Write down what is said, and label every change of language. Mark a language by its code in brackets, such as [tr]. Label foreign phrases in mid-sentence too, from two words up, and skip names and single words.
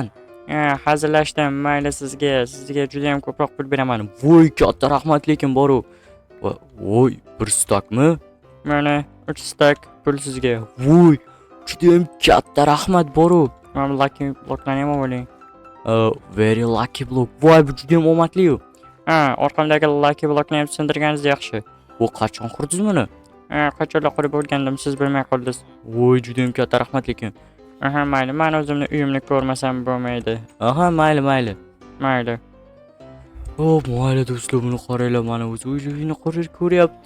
[uz] Hazillashdim. Mayli, sizga juda ham ko'proq pul beraman. Voy, katta rahmat lekin boru. Voy, 1 stakmi? Mana 3 stak pul sizga. Voy, juda ham katta rahmat boru. Mana Lucky blocklarni ham oling. [en] Very lucky block. [uz] Voy, bu juda ham omadli-yu. Orqamdagi Lucky blockni ham sindirganingiz yaxshi. Bu qachon qurdingiz buni? Qachonlar qurib bo'lgandim, siz bilmay qoldingiz. Voy, juda ham katta rahmat lekin. Mayli, men o'zimni uyimni ko'rmasam bo'lmaydi. Mayli. Mayli do'stlar, buni qaranglar, mana o'zi uyini ko'ryapti.